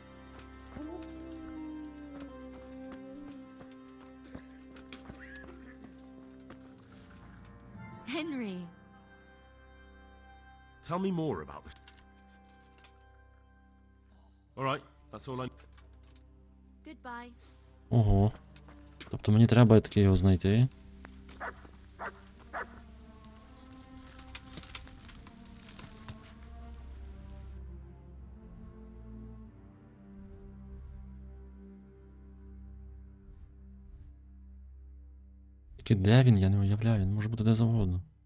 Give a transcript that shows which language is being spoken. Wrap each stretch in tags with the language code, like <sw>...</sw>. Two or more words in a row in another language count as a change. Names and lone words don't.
<en>Henry. Tell me more about this. All right, that's all I. Goodbye.</en> <uk>Ого. Тобто мені треба таки його знайти. Тільки де він, я не уявляю, він може бути де завгодно.</uk>